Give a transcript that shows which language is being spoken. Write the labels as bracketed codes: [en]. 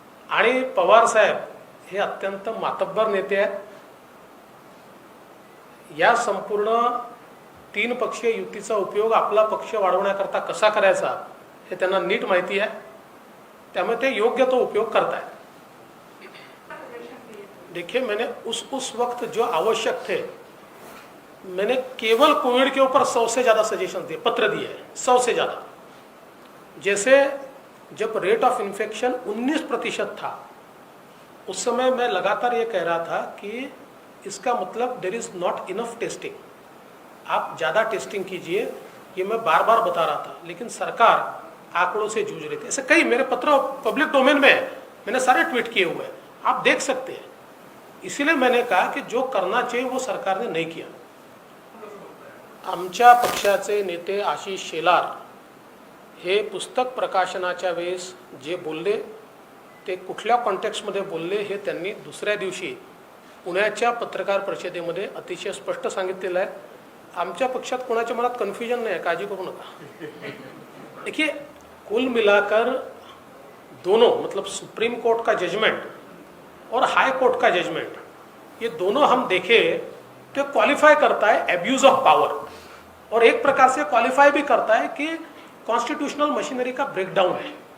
[mr] आणि पवार साहेब हे अत्यंत मातब्बर नेते आहेत. या संपूर्ण 3 पक्षीय युतीचा उपयोग आपला पक्ष वाढवण्याकरता कसा करायचा हे त्यांना नीट माहिती आहे. त्यामुळे ते योग्य तो उपयोग करतायत. [hi] देखिए, मैंने उस वक्त जो आवश्यक थे, मैंने केवल कोविड के ऊपर 100 से ज़्यादा सजेशन दिए, पत्र दिए हैं, 100 से ज़्यादा. जैसे जब रेट ऑफ इन्फेक्शन 19% था, उस समय मैं लगातार ये कह रहा था कि इसका मतलब [en] there is not enough testing, [hi] आप ज़्यादा टेस्टिंग कीजिए. ये मैं बार बार बता रहा था, लेकिन सरकार आंकड़ों से जूझ रही थी. ऐसे कई मेरे पत्र पब्लिक डोमेन में है, मैंने सारे ट्वीट किए हुए हैं, आप देख सकते हैं. इसीलिए मैंने कहा कि जो करना चाहिए वो सरकार ने नहीं किया. [mr] आमच्या पक्षाचे नेते आशिष शेलार हे पुस्तक प्रकाशनाच्या वेळेस जे बोलले ते कुठल्या कॉन्टेक्स्टमध्ये बोलले हे त्यांनी दुसऱ्या दिवशी पुण्याच्या पत्रकार परिषदेमध्ये अतिशय स्पष्ट सांगितलेलं आहे. आमच्या पक्षात कोणाच्या मनात कन्फ्युजन नाही आहे, काळजी करू नका. [hi] देखिए, कुल मिलाकर दोनों, मतलब सुप्रीम कोर्ट का जजमेंट और हाई कोर्ट का जजमेंट, ये दोनों हम देखें तो क्वालिफाई करता है एब्यूज ऑफ पावर, और एक प्रकार से क्वालिफाई भी करता है कि कॉन्स्टिट्यूशनल मशीनरी का ब्रेकडाउन है.